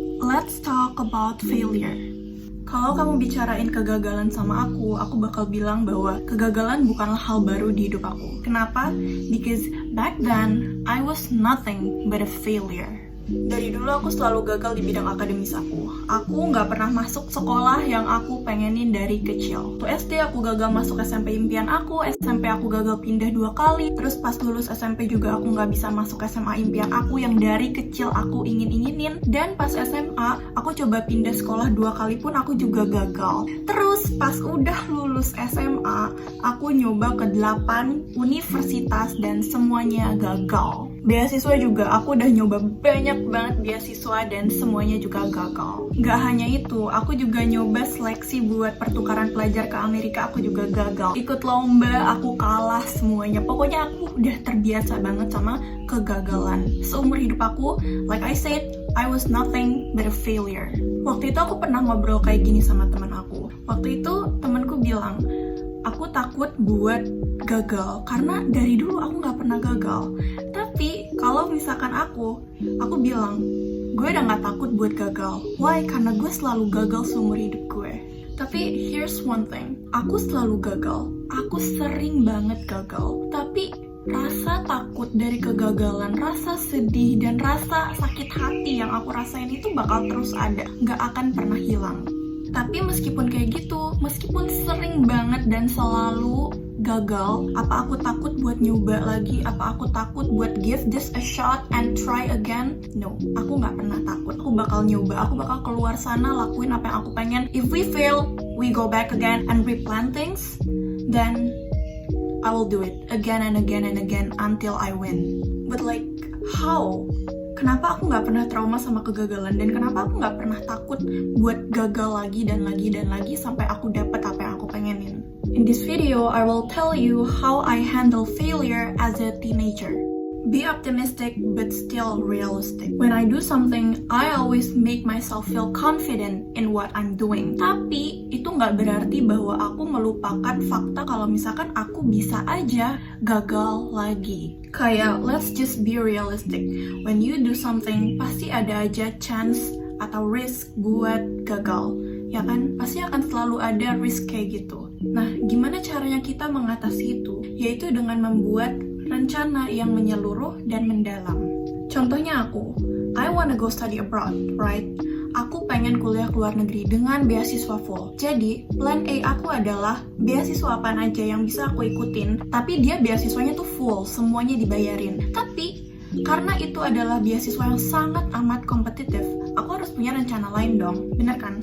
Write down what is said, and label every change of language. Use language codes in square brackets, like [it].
[en] let's talk about failure. [id] Kalau kamu bicarain kegagalan sama aku bakal bilang bahwa kegagalan bukanlah hal baru di hidup aku. Kenapa? [en] Because back then, I was nothing but a failure. [id] Dari dulu aku selalu gagal di bidang akademis aku. Aku nggak pernah masuk sekolah yang aku pengenin dari kecil. Tuh SD aku gagal masuk SMP impian aku, SMP aku gagal pindah 2 kali, terus pas lulus SMP juga aku nggak bisa masuk SMA impian aku yang dari kecil aku inginin. Dan pas SMA, aku coba pindah sekolah 2 kali pun aku juga gagal. Terus pas udah lulus SMA, aku nyoba ke 8 universitas dan semuanya gagal. Beasiswa juga, aku udah nyoba banyak banget beasiswa dan semuanya juga gagal. Gak hanya itu, aku juga nyoba seleksi buat pertukaran pelajar ke Amerika, aku juga gagal. Ikut lomba, aku kalah semuanya. Pokoknya aku udah terbiasa banget sama kegagalan. Seumur hidup aku, [en] like I said, I was nothing but a failure. [id] Waktu itu aku pernah ngobrol kayak gini sama teman aku. Waktu itu temanku bilang, aku takut buat gagal karena dari dulu aku gak pernah gagal. Tapi kalau misalkan aku bilang gue udah gak takut buat gagal. [en] Why? [id] Karena gue selalu gagal seumur hidup gue. Tapi [en] here's one thing, [id] aku selalu gagal. Aku sering banget gagal. Tapi rasa takut dari kegagalan, rasa sedih dan rasa sakit hati yang aku rasain itu bakal terus ada, gak akan pernah hilang. Tapi meskipun kayak gitu, meskipun sering banget dan selalu gagal, apa aku takut buat nyoba lagi? Apa aku takut buat [en] give this a shot and try again? No, [id] aku gak pernah takut. Aku bakal nyoba, aku bakal keluar sana, lakuin apa yang aku pengen. [en] If we fail, we go back again and replan things, then I will do it again and again and again until I win. But like, how? [id] Kenapa aku gak pernah trauma sama kegagalan, dan kenapa aku gak pernah takut buat gagal lagi dan lagi dan lagi sampai aku dapat apa yang aku pengenin? [en] In this video, I will tell you how I handle failure as a teenager. Be optimistic but still realistic. When I do something, I always make myself feel confident in what I'm doing. [id] Tapi itu nggak berarti bahwa aku melupakan fakta kalau misalkan aku bisa aja gagal lagi. Kayak [en] let's just be realistic. When you do something, [id] pasti ada aja chance atau risk buat gagal. Ya kan? Pasti akan selalu ada risk kayak gitu. Nah, gimana caranya kita mengatasi itu? Yaitu dengan membuat rencana yang menyeluruh dan mendalam. Contohnya aku, [en] I wanna go study abroad, right? [id] Aku pengen kuliah ke luar negeri dengan beasiswa full. Jadi, plan A aku adalah beasiswa apaan aja yang bisa aku ikutin, tapi dia beasiswanya tuh full, semuanya dibayarin. Tapi, karena itu adalah beasiswa yang sangat amat kompetitif, aku harus punya rencana lain dong, bener kan?